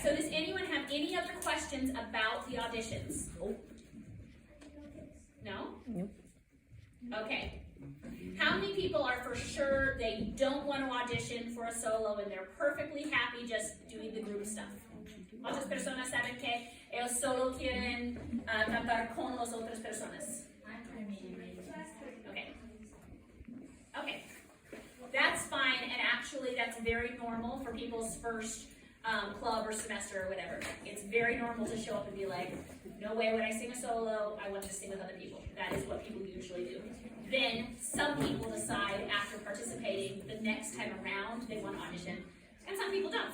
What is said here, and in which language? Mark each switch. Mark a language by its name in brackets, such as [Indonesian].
[English] So does anyone have any other questions about the auditions? No? Nope. Okay. How many people are for sure they don't want to audition for a solo and they're perfectly happy just doing the group stuff? [Spanish] ¿Cuántas personas saben que ellos solo quieren cantar con las otras personas? [English] Okay. Okay. That's fine, and actually that's very normal for people's first club or semester or whatever. It's very normal to show up and be like, no way would I sing a solo, I want to sing with other people. That is what people usually do. Then some people decide after participating the next time around they want to audition. And some people don't.